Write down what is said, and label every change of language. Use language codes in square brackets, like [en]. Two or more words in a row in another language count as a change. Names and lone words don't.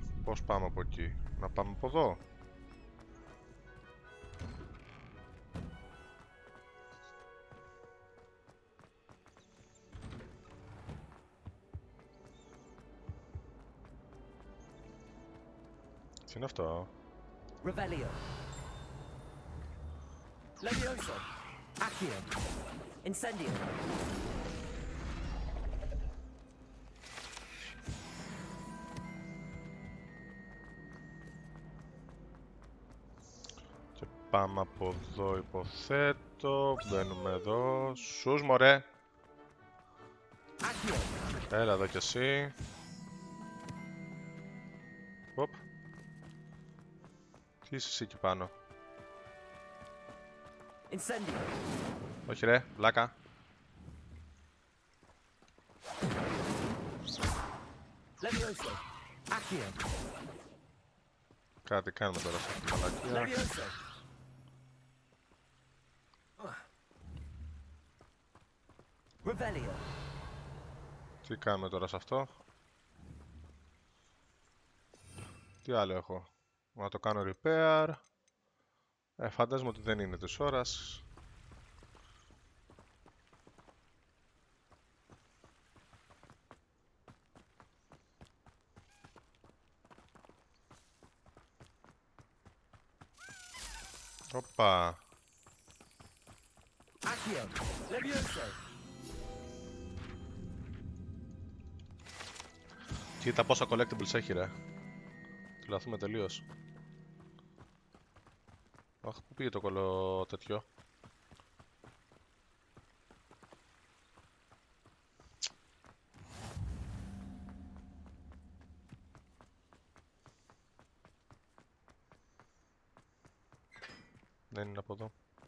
[el] Πώς πάμε από εκεί? Να πάμε από εδώ. Τι είναι αυτό? Revelio. Levioso. Accio. Incendio. Και πάμε από εδώ, υποθέτω. Μπαίνουμε εδώ. Σους, μωρέ. Έλα εδώ κι εσύ. Οπ. Τι είσαι εσύ εκεί πάνω? Incendio. Όχι ρε, βλάκα. Levioso. Accio. Κάτι κάνουμε τώρα σε αυτή τη μαλακία. Levioso. Revelio. Τι κάνουμε τώρα σε αυτό? Τι άλλο έχω? Να το κάνω repair. Φαντάζομαι ότι δεν είναι της ώρας. Οπα. Accio. Levioso. Κοίτα πόσα collectibles έχει ρε. Τρελαθούμε τελείως. Αχ, πού πήγε το κολο τέτοιο? Δεν είναι από εδώ.